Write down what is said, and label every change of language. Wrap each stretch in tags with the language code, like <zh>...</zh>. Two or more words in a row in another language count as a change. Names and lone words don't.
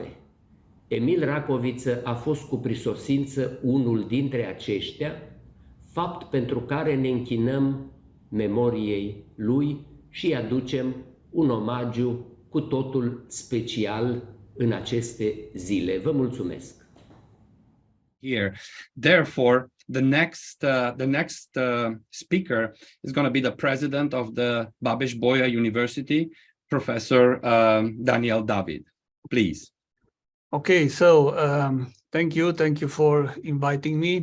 <ro>Emil Racoviță a fost cu prisosință unul dintre aceștia, fapt pentru care ne închinăm memoriei lui și îi aducem un omagiu cu totul special în aceste zile. Vă mulțumesc!</ro> <en>Here. Therefore, the next speaker is going to be the president of the Babeș-Bolyai University, Professor Daniel David. Please. Okay, so thank you for inviting me.</en>